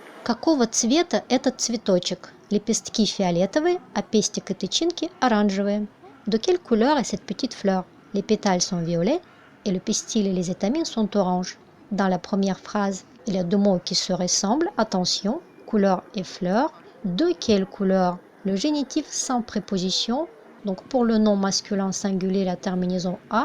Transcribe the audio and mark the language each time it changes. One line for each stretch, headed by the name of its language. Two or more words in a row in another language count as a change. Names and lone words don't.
Russian: Какого цвета этот цветочек? Лепестки фиолетовые, а пестик и тычинки оранжевые.
French: De quelle couleur est cette petite fleur? Les pétales sont violets et le pistil et les étamines sont oranges. Dans la première phrase, il y a deux mots qui se ressemblent. Attention, couleur et fleur. De quelle couleur? Le génitif sans préposition. Donc pour le nom masculin singulier, la terminaison a.